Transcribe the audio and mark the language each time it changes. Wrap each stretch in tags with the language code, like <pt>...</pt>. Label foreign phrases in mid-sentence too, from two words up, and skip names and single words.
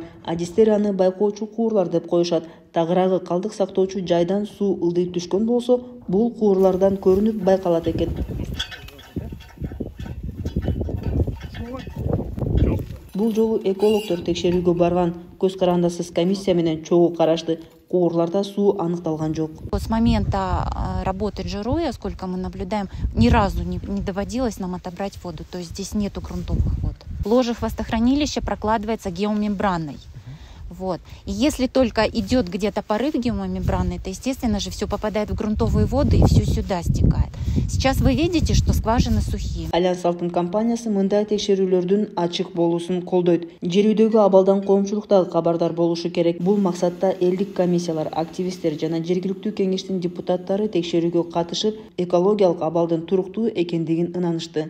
<ky>Адистер аны байкоочу куурлар деп коюшат. Тагыраагы калдык сактоочу жайдан суу ылдый түшкөн болсо, бул куурлардан көрүнүп байкалат экен. Бул жолу экологтор текшерүүгө барган, көз карандысыз комиссия менен чогуу карашты. Куурларда суу аныкталган жок.</ky> <ru>С момента работы жироя, сколько мы наблюдаем, ни разу не доводилось нам отобрать воду. То есть здесь нету грунтовых вод. Ложе хвостохранилища прокладывается геомембраной. Вот. И если только идет где-то порыв геомембраны, то, естественно же, все попадает в грунтовые воды и все сюда стекает. Сейчас вы видите, что скважины сухие.</ru> <ky>Альянс Алтын компаниясы мындай текшерүүлөрдүн ачык болуусун колдойт. Жер үйдөгү абалдан коомчулук дагы кабардар болушу керек. Бул максатта элдик комиссиялар, активисттер жана жергиликтүү кеңештин депутаттары текшерүүгө катышып, экологиялык абалдын туруктуу экендигин ынанышты.</ky>